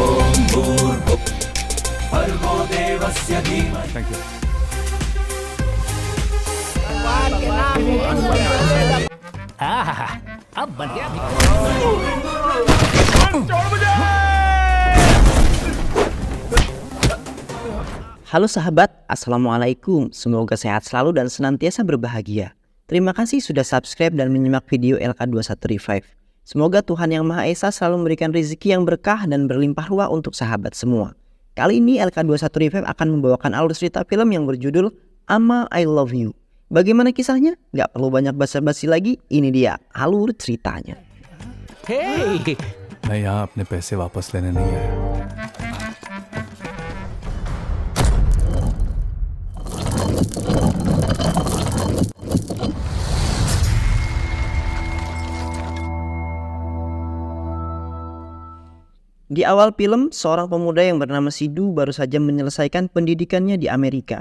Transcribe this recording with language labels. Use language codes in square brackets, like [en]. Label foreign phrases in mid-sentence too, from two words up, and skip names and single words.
[en] Thank you. [hi] अब बढ़िया। [id] Halo sahabat, Assalamualaikum. Semoga sehat selalu dan senantiasa berbahagia. Terima kasih sudah subscribe dan menyimak video LK21 Revive. Semoga Tuhan Yang Maha Esa selalu memberikan rezeki yang berkah dan berlimpah ruah untuk sahabat semua. Kali ini LK21 Revive akan membawakan alur cerita film yang berjudul Ama I Love You. Bagaimana kisahnya? Gak perlu banyak basa-basi lagi, ini dia alur ceritanya. [en] Hey, [hi] मैं यहाँ अपने पैसे वापस लेने नहीं आया. [id] Di awal film, seorang pemuda yang bernama Sidhu baru saja menyelesaikan pendidikannya di Amerika.